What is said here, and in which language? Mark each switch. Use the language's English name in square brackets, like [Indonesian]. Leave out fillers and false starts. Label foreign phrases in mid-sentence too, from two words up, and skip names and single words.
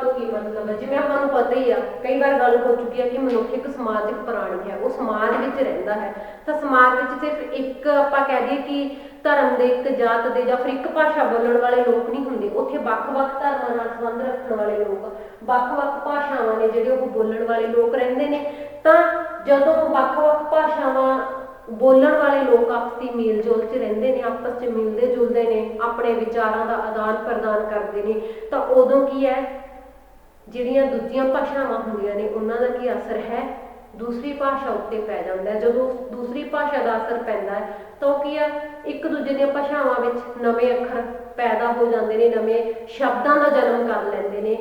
[Punjabi] ਮਤਲਬ ਹੈ। ਜਿਵੇਂ ਆਪਾਂ ਨੂੰ ਪਤਾ ਹੀ ਆ, ਕਈ ਬਾਰ ਗੱਲ ਹੋ ਚੁੱਕੀ ਹੈ ਕਿ ਮਨੁੱਖ ਏਕ ਸਮਾਜਿਕ ਪ੍ਰਾਣੀ ਹੈ, ਵੋ ਸਮਾਜ ਵਿਚ ਰਹਿੰਦਾ ਹੈ। ਤੋ ਸਮਾਜ ਵਿਚ ਸਿਰਫ ਏਕ ਆਪਾਂ ਕਹਿ ਦਈਏ ਕਿ ਧਰਮ ਦੇ, ਏਕ ਜਾਤ ਦੇ ਜਾਂ ਫਿਰ ਏਕ ਭਾਸ਼ਾ ਬੋਲਣ ਵਾਲੇ ਲੋਕ ਨਹੀਂ ਹੁੰਦੇ, ਉੱਥੇ ਵੱਖ-ਵੱਖ ਧਰਮਾਂ ਨਾਲ ਸੰਬੰਧ ਰੱਖਣ ਵਾਲੇ ਲੋਕ, ਵੱਖ-ਵੱਖ ਭਾਸ਼ਾਵਾਂ ਨੇ ਜਿਹੜੇ ਓਹ ਬੋਲਣ ਵਾਲੇ ਲੋਕ ਰਹਿੰਦੇ ਨੇ। ਤਾਂ ਜਦੋਂ ਵੱਖ-ਵੱਖ ਭਾਸ਼ਾਵਾਂ ਬੋਲਣ ਵਾਲੇ ਲੋਗ ਆਪਸੀ ਮੇਲ ਜੋਲ ਚ ਰਹਿੰਦੇ ਨੇ, ਆਪਸ ਚ ਮਿਲਤੇ ਜੁਲਤੇ ਨੇ, ਅਪਣੇ ਵਿਚਾਰਾਂ [Hindi] का आदान प्रदान करते हैं, [Punjabi] ਤੋ ਉਦੋਂ ਕੀ ਹੈ ਜਿਹੜੀਆਂ ਦੂਜੀਆਂ ਭਾਸ਼ਾਵਾਂ ਹੁੰਦੀਆਂ ਨੇ ਉਹਨਾਂ ਦਾ ਕੀ ਅਸਰ ਹੈ ਦੂਸਰੀ ਭਾਸ਼ਾ ਉੱਤੇ ਪੈ ਜਾਂਦਾ ਹੈ। ਜਦੋਂ ਦੂਸਰੀ ਭਾਸ਼ਾ ਦਾ ਅਸਰ ਪੈਂਦਾ ਹੈ ਤਾਂ ਉਹ ਕੀ ਆ ਇੱਕ ਦੂਜੇ ਦੀਆਂ ਭਾਸ਼ਾਵਾਂ ਵਿੱਚ ਨਵੇਂ ਅੱਖਰ ਪੈਦਾ ਹੋ ਜਾਂਦੇ ਨੇ, ਨਵੇਂ ਸ਼ਬਦਾਂ ਦਾ ਜਨਮ ਕਰ ਲੈਂਦੇ ਨੇ।